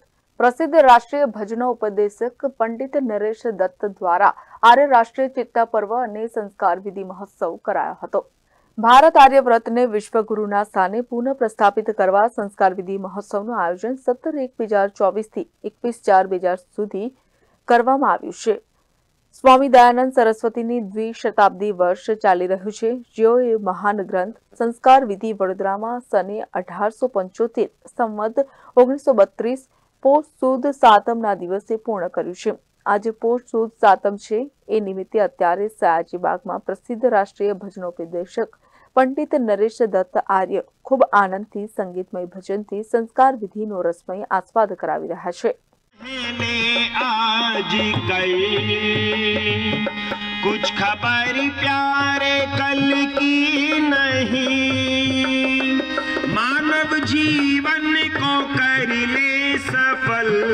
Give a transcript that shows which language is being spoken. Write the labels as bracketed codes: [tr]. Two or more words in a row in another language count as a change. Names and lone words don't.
[gu] પ્રસિદ્ધ રાષ્ટ્રીય ભજનો ઉપદેશક પંડિત નરેશ દત્ત દ્વારા આર્ય રાષ્ટ્રીય ચિત્તા પર્વ અને સંસ્કાર વિધિ મહોત્સવ કરાયો હતો। ભારત આર્યવ્રતને વિશ્વગુરુના સ્થાને પુનઃ પ્રસ્થાપિત કરવા સંસ્કાર વિધિ મહોત્સવનું આયોજન 17/1/2024 થી 21/4/2000 સુધી કરવામાં આવ્યું છે। સ્વામી દયાનંદ સરસ્વતીની દ્વિશતાબ્દી વર્ષ ચાલી રહ્યું છે, જેઓએ મહાન ગ્રંથ સંસ્કાર વિધિ વડોદરામાં સને 1875 સંવત 1932 પોષ સુદ સાતમના દિવસે પૂર્ણ કર્યું છે। આજ પોષ સુદ સાતમ છે, એ નિમિત્તે અત્યારે સયાજીબાગમાં પ્રસિદ્ધ રાષ્ટ્રીય ભજનોપદેશક પંડિત નરેશ દત્ત આર્ય ખૂબ આનંદથી સંગીતમય ભજનથી સંસ્કાર વિધિનો રસમય આસ્વાદ કરાવી રહ્યા છે। [hi] आज कल कुछ खबर प्यारे कल की नहीं, मानव जीवन को कर ले सफल,